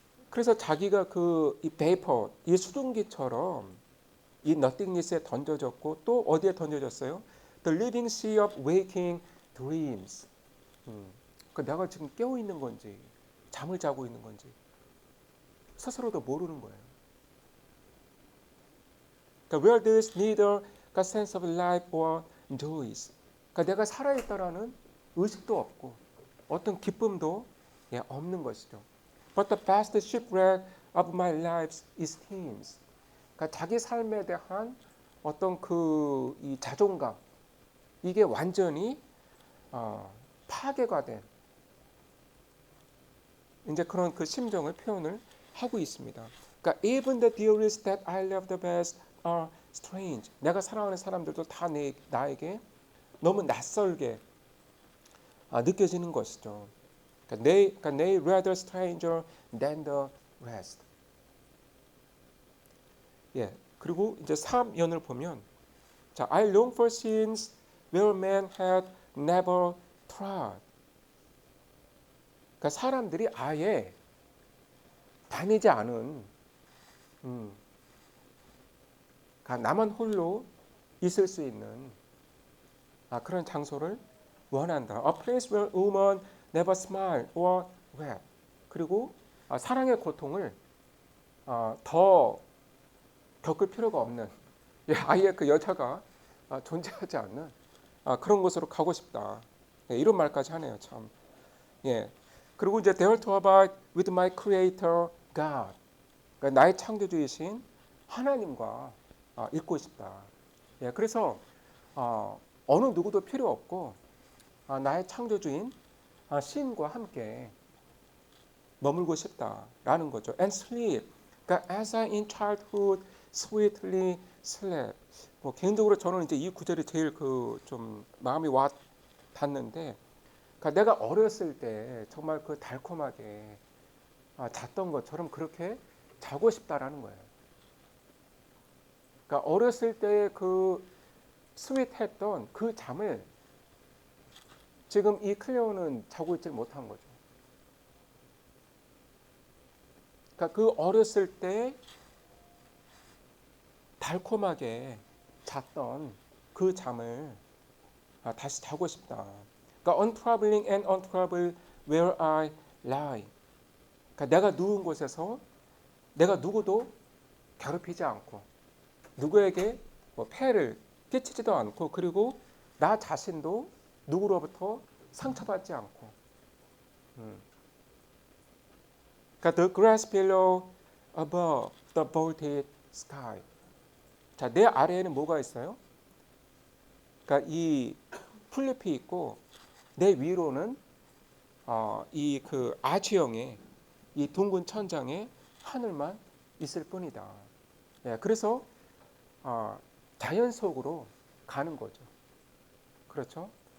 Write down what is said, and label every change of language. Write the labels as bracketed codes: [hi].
[ko] 그래서 자기가 이 베이퍼, 이 수증기처럼 이 nothingness에 던져졌고 또 어디에 던져졌어요? [en] The living sea of waking dreams. [ko] 그러니까 내가 지금 깨어 있는 건지 잠을 자고 있는 건지 스스로도 모르는 거예요. 그러니까 [en] where there is neither a sense of life or joys. [ko] 그러니까 내가 살아있다라는 의식도 없고 어떤 기쁨도 없는 것이죠. [en] But the vast shipwreck of my life esteems. [ko] 그러니까 자기 삶에 대한 어떤 이 자존감, 이게 완전히 파괴가 된 이제 그런 그 심정을 표현을 하고 있습니다. 그러니까 [en] even the dearest that I love the best are strange. [ko] 내가 사랑하는 사람들도 다 나에게 너무 낯설게 느껴지는 것이죠. 그러니까 [en] they rather stranger than the rest. [ko] 예. 그리고 이제 3연을 보면 자, [en] I long for scenes where man had never trod. [ko] 그러니까 사람들이 아예 다니지 않은 그러니까 나만 홀로 있을 수 있는 그런 장소를 원한다. [en] A place where woman never smile or wept. [ko] 그리고 사랑의 고통을 더 겪을 필요가 없는 아예 그 여자가 존재하지 않는 그런 곳으로 가고 싶다. 예, 이런 말까지 하네요. 참. 예. 그리고 이제 [en] there to abide with my creator God. [ko] 그러니까 나의 창조주이신 하나님과 있고 싶다. 예, 그래서 어느 누구도 필요 없고 나의 창조주인 신과 함께 머물고 싶다라는 거죠. [en] And sleep. [ko] 그러니까 [en] as I in childhood sweetly slept. [ko] 뭐 개인적으로 저는 이제 이 구절이 제일 그 좀 마음이 와 닿는데, 그러니까 내가 어렸을 때 정말 그 달콤하게 잤던 것처럼 그렇게 자고 싶다라는 거예요. 그러니까 어렸을 때 그 스윗했던 그 잠을 지금 이 클레오는 자고 있지 못한 거죠. 그러니까 그 어렸을 때 달콤하게 잤던 그 잠을 다시 자고 싶다. 그러니까 [en] untroubling and untroubled where I lie. [ko] 그러니까 내가 누운 곳에서 내가 누구도 괴롭히지 않고 누구에게 뭐 폐를 끼치지도 않고 그리고 나 자신도 누구로부터 상처받지 않고. 그러니까 [en] the grass below above the vaulted sky. [ko] 자, 내 아래에는 뭐가 있어요? 그러니까 이 풀잎이 있고 내 위로는 이 그 아지형의 이 둥근 천장에 하늘만 있을 뿐이다. 예, 그래서 자연 속으로 가는 거죠. 그렇죠?